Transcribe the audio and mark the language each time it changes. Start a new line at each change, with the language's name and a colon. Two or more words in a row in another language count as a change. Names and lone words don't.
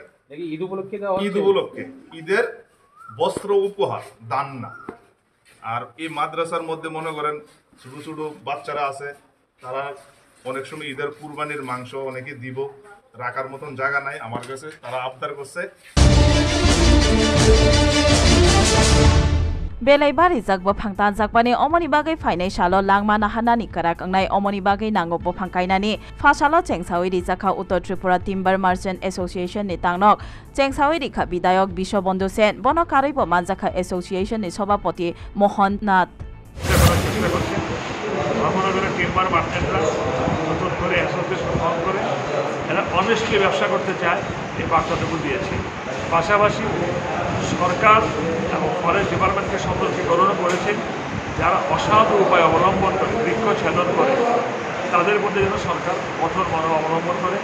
Bangla: ঈদ উপলক্ষে ঈদ উপলক্ষে ঈদের বস্ত্র উপহার, দান না। আর এই মাদ্রাসার মধ্যে মনে করেন ছোট ছোট বাচ্চারা আছে, তারা অনেক সময় ঈদের কুরবানির মাংস অনেকে দিব, রাখার মতন জায়গা নাই আমার কাছে, তারা আবদার করছে।
Kok Borok: Belai bari jakbo phangtan jakbani omoni bagai phainai salo langma nahanani karak angnai omoni bagai nango bo phangkainani phasalo chengsawi ri jakha Uttar Tripura Timber Merchant Association ni tangnok chengsawi ri kha bidayok Bishobandhu Sen bono karaibo manjakha association ni sabapati Mohan Nath
Bangla: মহানগরের টিম্বার মার্চেন্টরা নতুন করে অ্যাসোসিয়েশন ফর্ম করে এরা অনেস্টলি ব্যবসা করতে চায়, এই বার্তাটুকু দিয়েছি। পাশাপাশি সরকার এবং ফরেস্ট ডিপার্টমেন্টকে সতর্কীকরণও করেছে, যারা অসাধু উপায় অবলম্বন করে বৃক্ষ ছেদন করে তাদের মধ্যে যেন সরকার কঠোর মনোভাব অবলম্বন করে।